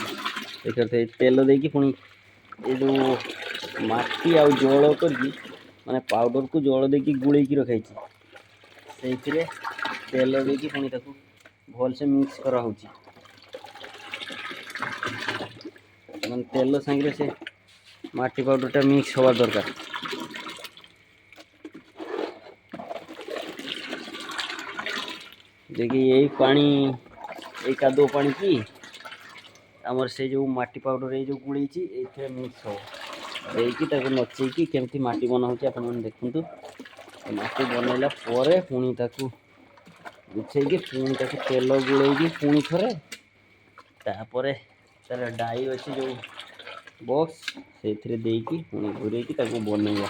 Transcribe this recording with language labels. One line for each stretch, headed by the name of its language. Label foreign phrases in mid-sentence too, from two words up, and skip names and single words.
Odia: ଦେଖିପାରୁଥିବେ ତେଲ ଦେଇକି ପୁଣି ଏ ଯେଉଁ ମାଟି ଆଉ ଜଳ କରିକି, ମାନେ ପାଉଡ଼ରକୁ ଜଳ ଦେଇକି ଗୋଳେଇକି ରଖାଇଛି, ସେଇଥିରେ ତେଲ ଦେଇକି ପୁଣି ତାକୁ ଭଲସେ ମିକ୍ସ କରାହେଉଛି। ମାନେ ତେଲ ସାଙ୍ଗରେ ସେ ମାଟି ପାଉଡ଼ରଟା ମିକ୍ସ ହେବା ଦରକାର।
Hindi: देखिए यही पानी
Odia: ଏଇ କାଦୁଅ ପାଣି କି ଆମର ସେ ଯେଉଁ ମାଟି ପାଉଡ଼ର ଏଇ ଯେଉଁ ଗୁଳେଇଛି ଏଇଥିରେ ମିକ୍ସ ହେବ। ଦେଇକି ତାକୁ ନଚେଇକି କେମିତି ମାଟି ବନା ହେଉଛି ଆପଣମାନେ ଦେଖନ୍ତୁ। ମାଟି ବନେଇଲା ପରେ ପୁଣି ତାକୁ ଗୁଛେଇକି ପୁଣି ତାକୁ ତେଲ ଗୁଳେଇକି ପୁଣି ଥରେ, ତାପରେ ତାର ଡାଇ ଅଛି ଯେଉଁ ବକ୍ସ, ସେଇଥିରେ ଦେଇକି ପୁଣି ଘୁରେଇକି ତାକୁ ବନେଇବା।